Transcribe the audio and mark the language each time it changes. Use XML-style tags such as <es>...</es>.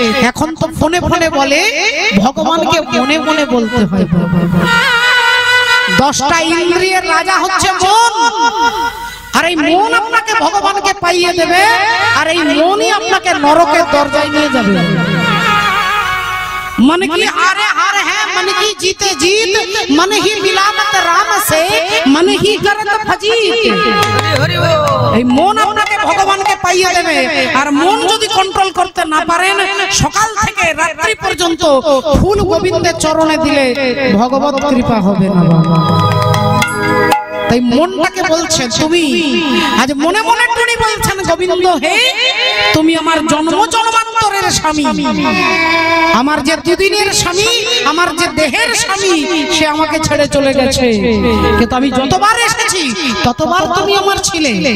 <bn>এখন তো ফোনে ফোনে বলে, ভগবানকে মনে মনে বলতে হয়। 10টা ইন্দ্রিয়ের রাজা হচ্ছে মন, আর এই মন আপনাকে ভগবানকে পাইয়ে দেবে, আর এই মনই আপনাকে নরকের দরজায় নিয়ে যাবে।</bn> <hi>मन की हारे हार है, मन की जीते जीत, मन ही मिलावत राम से, मन ही करत फजीत।</hi> <bn>এই মন আপনাকে ভগবানকে পাইয়ে দেবে, আর মন যদি কন্ট্রোল করতে না পারেন সকাল থেকে রাত্রি পর্যন্ত ফুল গোবিন্দের চরণে দিলে ভগবত কৃপা হবে না। তাই মনটাকে বলছেন তুমি আজ মনে মনে টুনি বলছেন গোবিন্দ হে তুমি আমার জন্ম জন্মান্তরের স্বামী, আমার যে দুদিনের স্বামী, আমার যে দেহের স্বামী সে আমাকে ছেড়ে চলে গেছে, কিন্তু আমি যতবার এসেছি ততবার তুমি আমার ছিলে।</bn>